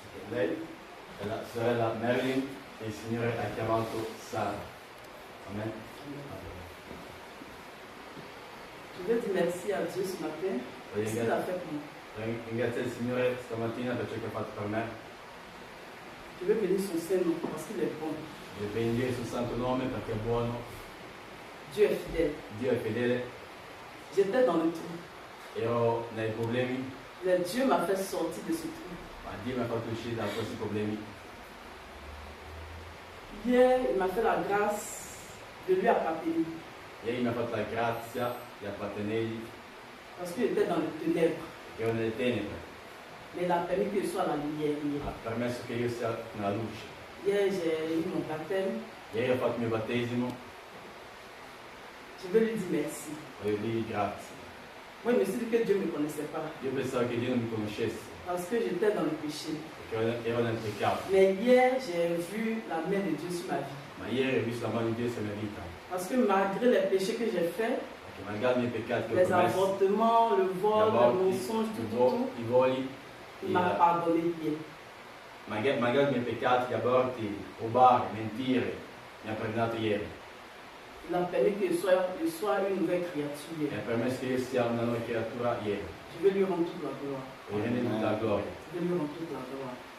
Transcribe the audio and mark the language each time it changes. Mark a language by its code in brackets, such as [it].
[it] lei è la sorella Marilyn e il Signore ha chiamato Sara. Amen. [fr] Je veux dire merci à Dieu ce matin pour ce qu'il a fait pour moi. [it] Ringrazio il Signore stamattina per ciò che ha fatto per me. [fr] Je veux bénir son Saint-Nom parce qu'il est bon. [it] E benedire il suo santo nome perché è buono. [fr] Dieu est fidèle. [it] Dio è fedele. [fr] J'étais dans le trou. [it] Ero nei problemi, [fr] Mais Dieu m'a fait sortir de ce trou. [it] ma Dio mi ha fatto uscire da questi problemi. [fr] Hier, il m'a fait la grâce de lui appartenir. [it] Ieri mi ha fatto la grazia di appartenergli, [fr] Parce qu'il était dans le ténèbres. [it] che ero nelle tenebre. [fr] Mais il a permis que je sois à la lumière. [it] Ha permesso che io sia nella luce. [fr] Hier, j'ai eu mon baptême. [it] Ieri ho fatto il mio battesimo, [fr] Je veux lui dire merci. [it] voglio dirgli grazie. [fr] Moi, je me suis dit que Dieu ne me connaissait pas. [it] Io pensavo che Dio non mi conoscesse, [fr] Parce que j'étais dans le péché. [it] perché ero nel peccato. [fr] Mais hier, j'ai vu la main de Dieu sur ma vie. [it] Ma ieri ho visto la mano di Dio sulla mia vita, [fr] Parce que malgré les péchés que j'ai faits, [it] perché malgrado i miei peccati che ho [fr] les [it] commesso, [fr] avortements, le [it] gli [fr] vol, les [it] aborti, [fr] mensonges, tout, [it] i voli, [fr] il m'a pardonné hier. [it] malgrado i miei peccati, gli aborti, rubare, mentire, mi ha perdonato ieri. [fr] Il a permis que je sois une nouvelle créature [it] Mi [fr] hier. [it] ha permesso che io sia una nuova creatura ieri. [fr] Je vais lui rendre toute la gloire. [it] E rende tutta la gloria. [fr] Je vais lui rendre toute la gloire.